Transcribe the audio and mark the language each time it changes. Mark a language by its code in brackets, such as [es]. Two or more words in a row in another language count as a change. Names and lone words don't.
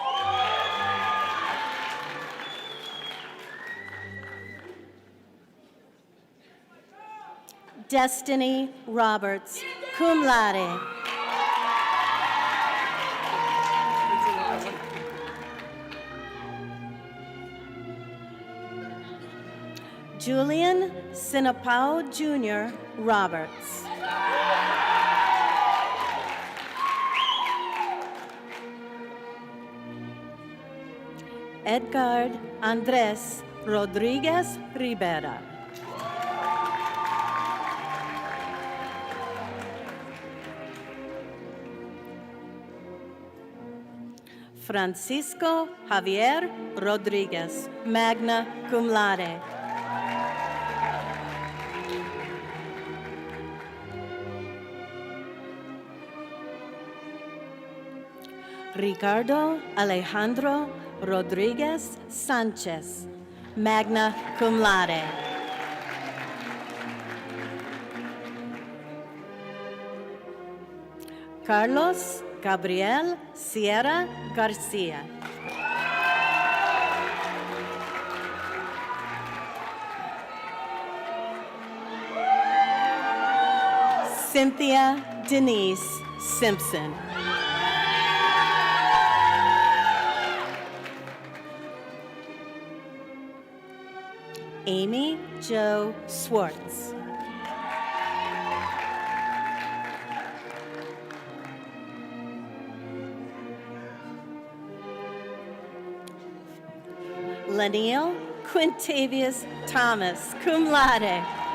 [en] Destiny Roberts, [la] cum laude. [en] Julian Sinapau Jr. Roberts. Edgard Andres Rodriguez Rivera. Francisco Javier Rodriguez, [la] magna cum laude. [en] Ricardo Alejandro Rodriguez Sanchez, [la] magna cum laude. [en] Carlos Gabriel Sierra Garcia. Cynthia Denise Simpson. Amy Jo Swartz. Laniel Quintavious Thomas, [la] cum laude.